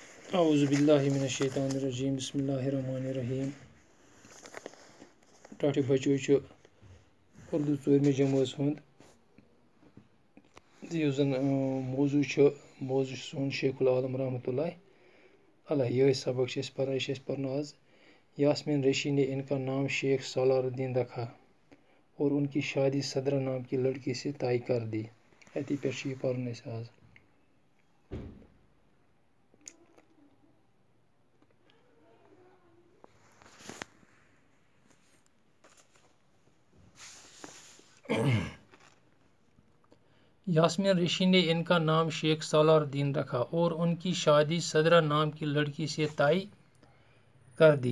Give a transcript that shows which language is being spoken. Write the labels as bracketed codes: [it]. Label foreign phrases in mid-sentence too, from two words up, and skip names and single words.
[ar] اعوذ باللہ من الشیطان الرجیم بسم اللہ الرحمن الرحیم [ks] ٹاٹھ بچو اردو ژوٗرمہِ جمٲژ ہُنٛد یُس زن موضوع چھُ سون شیخ العالم [ar] رحمۃ اللہ علیہ [ks] یہے سبق چھِ أسۍ پران، یہِ چھِ أسۍ پران آز [ur] یاسمین ریشی نے ان کا نام شیخ سالار الدین رکھا اور ان کی شادی صدرہ نام کی لڑکی سے طے کر دی. [ks] اتی پٮ۪ٹھ چھُ یہِ پرُن اَسہِ آز. [ur] یاسمین ریشی نے ان کا نام شیخ سالار الدین رکھا اور ان کی شادی صدرہ نام کی لڑکی سے طے کر دی.